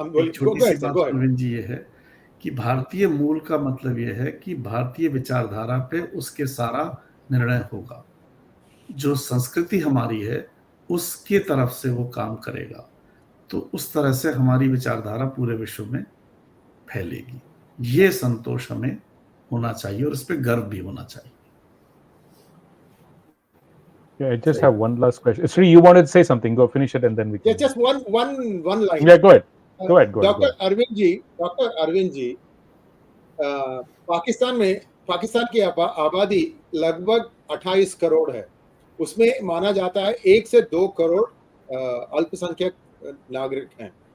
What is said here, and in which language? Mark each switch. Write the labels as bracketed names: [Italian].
[Hindi] छोटी सी बात अरविंद जी, ये है कि भारतीय मूल का मतलब ये है कि भारतीय विचारधारा पे उसके सारा निर्णय होगा। जो संस्कृति हमारी है उसके तरफ से वो काम करेगा, तो उस तरह से हमारी विचारधारा पूरे विश्व में फैलेगी। ये संतोष हमें होना चाहिए और इस पे गर्व भी होना चाहिए। [English] Yeah, I just have one last question. Sree, you wanted to say something? Go finish it and then we can. Yeah, just one line. Yeah, go ahead. Go ahead. Dr. [Hindi] Arvind जी, पाकिस्तान की आबादी लगभग 28 करोड़ है। उसमें माना जाता है 1 से 2 करोड़ अल्पसंख्यक नागरिक हैं।